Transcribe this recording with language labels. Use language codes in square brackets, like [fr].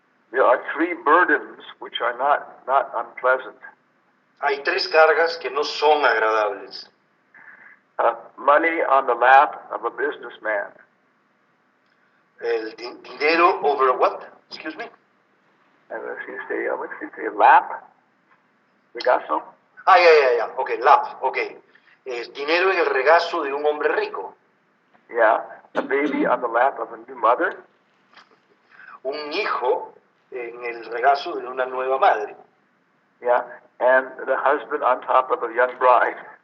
[en] There are 3 burdens which are not unpleasant. [es] Hay 3 cargas que no son agradables. [en] Money on the lap of a businessman. [es] El dinero [en] over what? Excuse me? What did you say? Lap? Regazo? Ya. Ok, lap. Ok. [es] Dinero en el regazo de un hombre rico. [en] Yeah. A baby on the lap of a new mother. [es] Un hijo en el regazo de una nueva madre. [en] Yeah. And the husband on top of a young bride.